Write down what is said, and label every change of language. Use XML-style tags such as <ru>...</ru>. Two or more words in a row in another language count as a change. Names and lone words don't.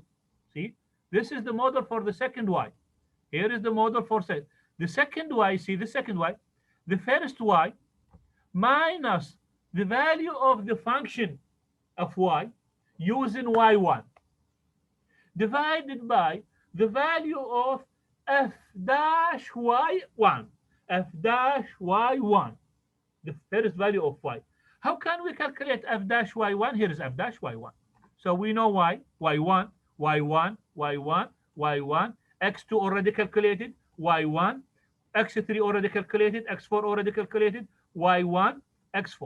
<en>See, this is the model for the second Y. Here is the model for the second Y. See, the second Y, the first Y minus the value of the function of Y, using y1 divided by the value of f dash y1, f dash y1, the first value of y. How can we calculate f dash y1? Here is f dash y1. So we know y, y1, y1, y1, y1, x2 already calculated, y1, x3 already calculated, x4 already calculated, y1, x4.</en>